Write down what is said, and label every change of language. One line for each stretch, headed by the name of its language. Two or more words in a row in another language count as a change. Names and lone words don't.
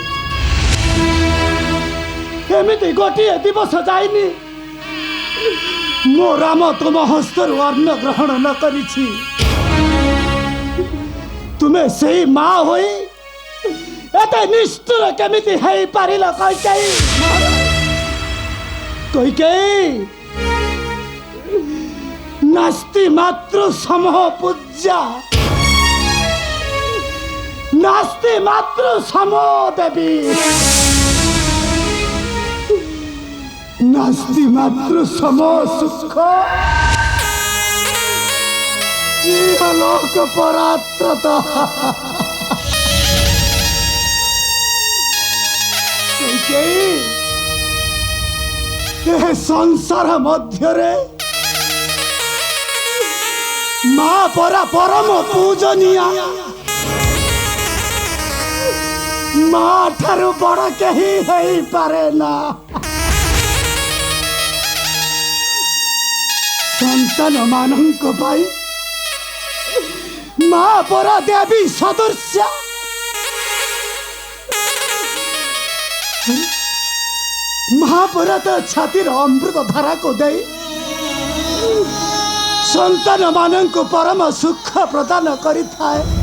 Odia: ଏମିତି ଗୋଟେ ଦିବସ ଯାଇନି ମୋ ରାମ ତୁମ ହସ୍ତରୁ ଅନ୍ନ ଗ୍ରହଣ ନ କରିଛି। ତୁମେ ସେହି ମାଁ ହୋଇ ଏତେ ନିଷ୍ଠୁର କେମିତି ହେଇ ପାରିଲ କୈକେୟୀ?
Sanskrit: कैकेयी नास्ति मातृ समः पूज्या नास्ति मातृ समो देवी नास्ति मातृ समो सुख लोक परात्रता।
Odia: ସଂସାର ମଧ୍ୟରେ ମାଁ ପରା ପରମ ପୂଜନିୟା ମାଁ ଠାରୁ ବଡ଼ କହିଁ ହୋଇ ପାରେ ନା। ସନ୍ତାନ ମାନଙ୍କ ପାଇଁ ମାଁ ପରା ଦେବୀ ସଦୃଶ ମହାପରା ତୋ ଛାତିର ଅମୃତ ଧାରା କୁ ଦେ ସନ୍ତାନ ମାନଙ୍କ ପରମ ସୁଖ ପ୍ରଦାନ କରି ଥାଏ।